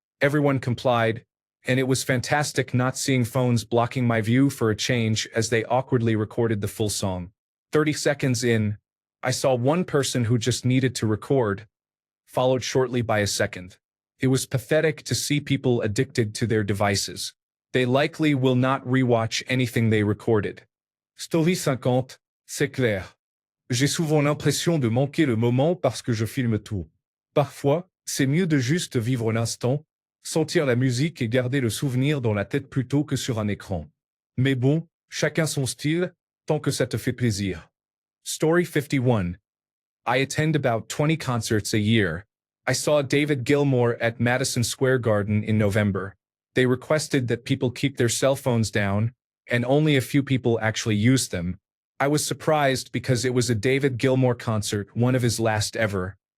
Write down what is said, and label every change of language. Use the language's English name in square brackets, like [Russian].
[English] Everyone complied, and it was fantastic not seeing phones blocking my view for a change as they awkwardly recorded the full song. 30 seconds in, I saw one person who just needed to record, followed shortly by a second. It was pathetic to see people addicted to their devices. They likely will not rewatch anything they recorded. [French] Story 50, c'est clair. J'ai souvent l'impression de manquer le moment parce que je filme tout. Parfois, c'est mieux de juste vivre l'instant, sentir la musique et garder le souvenir dans la tête plutôt que sur un écran. Mais bon, chacun son style, tant que ça te fait plaisir. [English] Story 51. I attend about 20 concerts a year. I saw David Gilmour at Madison Square Garden in November. They requested that people keep their cell phones down, and only a few people actually used them. I was surprised because it was a David Gilmour concert, one of his last ever.